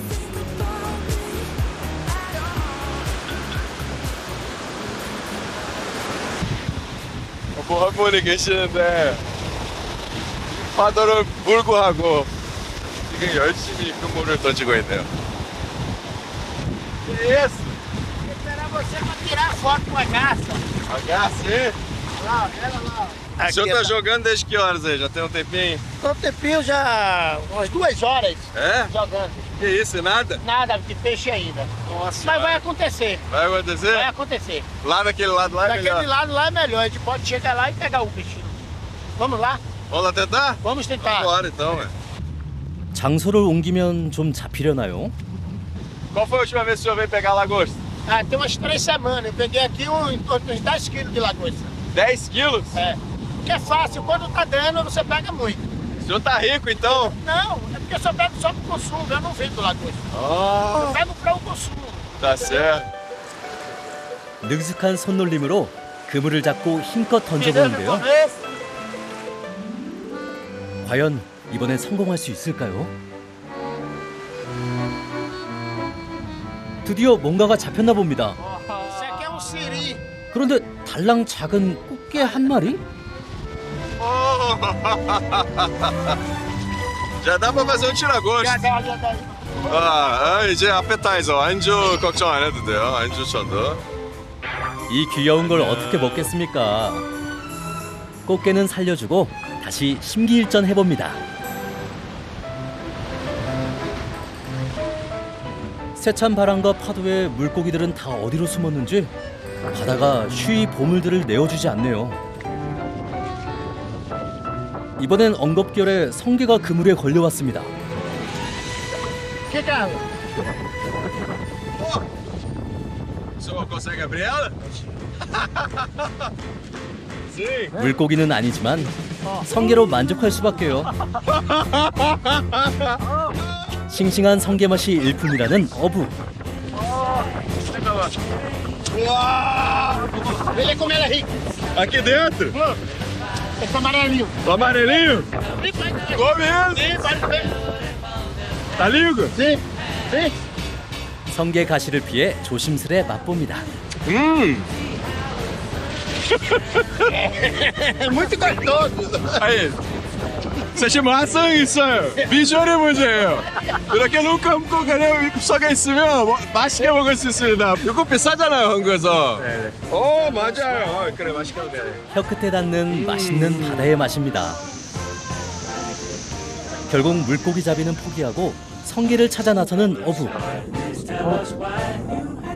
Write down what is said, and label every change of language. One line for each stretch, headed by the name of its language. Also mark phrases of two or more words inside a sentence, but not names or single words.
Korean: 뭐 한 분이 계시는데 파도를 불구하고 지금 열심히 그물을 던지고 있네요.
Portuguese: Que isso? Esperar você para tirar foto com a garça. A garça, hein? Lá, ela lá. O senhor tá jogando desde que horas aí? Já tem um tempinho? Tô tempinho já, umas 2 horas É? jogando. Que isso, e nada? Nada de peixe ainda. Nossa. Mas vai acontecer. Vai acontecer? Vai acontecer. Lá daquele lado lá é Daquele melhor. lado lá é melhor. A gente pode chegar lá e pegar o peixinho. Vamos lá? Vamos lá tentar? Vamos tentar. Bora então, ué.
Korean: 장소를 옮기면 좀 잡히려나요?
Portuguese: Qual foi a última vez que o senhor veio pegar lagosta? Ah, tem umas 3 semanas. Eu peguei aqui uns 10 quilos de lagosta. 10 quilos? É. Porque é fácil. Quando tá dando, você pega muito. O senhor tá rico então? Não, é porque eu só pego só pro consumo. Eu não vendo lagosta. Ah, Eu pego para o consumo. tá certo.
Korean: 능숙한 손놀림으로 그물을 잡고 힘껏 던져보는데요. 과연 이번엔 성공할 수 있을까요? 드디어 뭔가가 잡혔나 봅니다.
Portuguese: Isso aqui é um siri.
Korean: 그런데 달랑 작은 꽃게 한 마리?
Portuguese: Já dá pra fazer um tira-gosto. Já dá.
Korean: 이제 appetizer. 안주 걱정 안 해도 돼요. 안주 쳐도. 이 귀여운 걸 어떻게 먹겠습니까? 꽃게는 살려주고 다시 심기일전 해봅니다. 세찬 바람과 파도에 물고기들은 다 어디로 숨었는지 바다가 쉬이 보물들을 내어주지 않네요. 이번엔 엉겁결에 성게가 그물에 걸려왔습니다.
Portuguese: Que é? O senhor consegue abrir ela? Sim.
Korean: 물고기는 아니지만 성게로 만족할 수밖에요. 싱싱한 성게 맛이 일품이라는 어부.
Portuguese: Ele como ela é rica. Aqui dentro? Esse amarelinho. O amarelinho? Come ele. Sim, pode ver. Tá lindo? Sim, sim.
Korean: 성게 가시를 피해 조심스레 맛봅니다.
Portuguese: É muito gostoso. Aí.
Korean: 사실 맛은 있어요. 비주얼이 문제예요. 이렇게 눈감고 그냥 속에 있으면 맛있게 먹을 수 있습니다. 이거 비싸잖아요, 한국에서. 네. 오, 맞아요. 그래, 맛있게 먹어야 돼. 혀끝에 닿는 맛있는 바다의 맛입니다. 결국 물고기 잡이는 포기하고 성게를 찾아 나서는 어부.